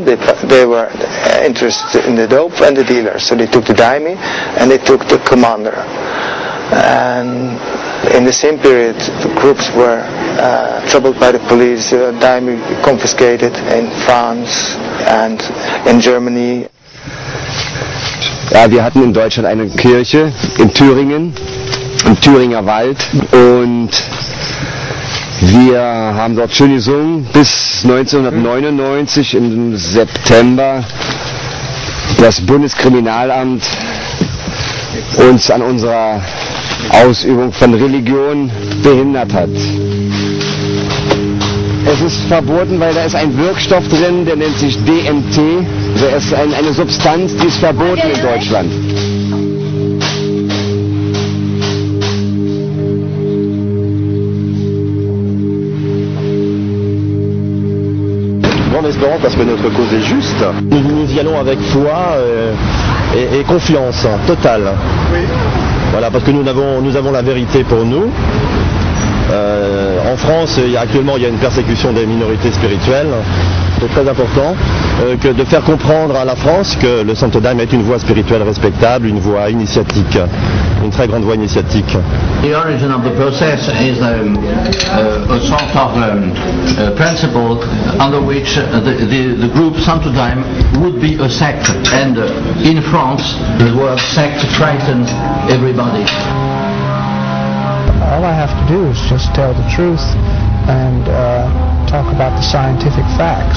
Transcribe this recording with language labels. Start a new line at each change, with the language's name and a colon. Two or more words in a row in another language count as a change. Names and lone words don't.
English: They were interested in the dope and the dealers. So they took the Daime and they took the commander. And in the same period, the groups were troubled by the police, Daime confiscated in France and in Germany.
German: Ja, wir hatten in Deutschland eine Kirche in Thüringen, im Thüringer Wald, und wir haben dort schön gesungen bis 1999 im September das Bundeskriminalamt uns an unserer Ausübung von Religion behindert hat. Es ist verboten, weil da ist ein Wirkstoff drin, der nennt sich DMT. Also es ist eine Substanz, die ist verboten in Deutschland.
French: Grande espérance parce que notre cause est juste. Nous y allons avec foi et confiance totale. Oui. Voilà, parce que nous avons la vérité pour nous. En France, actuellement, il y a une persécution des minorités spirituelles. C'est très important que de faire comprendre à la France que le Santo Daime est une voie spirituelle respectable, une voie initiatique, une très grande voie initiatique.
English: The origin of the process is a sort of principle under which the group Santo Daime would be a sect, and in France the word sect frightens everybody. All I have to do is just tell the truth and talk about the scientific facts.